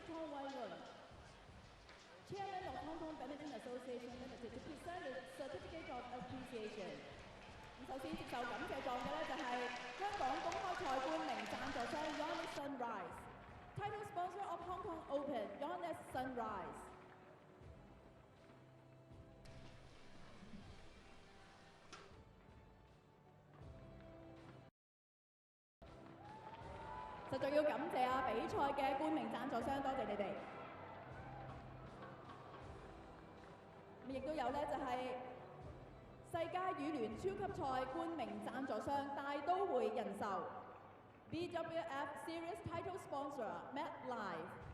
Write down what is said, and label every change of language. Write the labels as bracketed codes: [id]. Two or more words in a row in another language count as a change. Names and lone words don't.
[en] Tom Wai-lun, Chairman of Hong Kong Badminton Association Limited, to present the certificate of appreciation。 [yue] 咁首先接受感謝狀嘅咧就係香港公開賽冠名贊助商 Yonex Sunrise， [en] Title Sponsor of Hong Kong Open Yonex Sunrise。 [yue] 實在要感謝比賽嘅冠名贊助商，多謝你哋。咁亦都有咧就係世界羽聯超級賽冠名贊助商大都會人壽 [en] BWF Series Title Sponsor MetLife。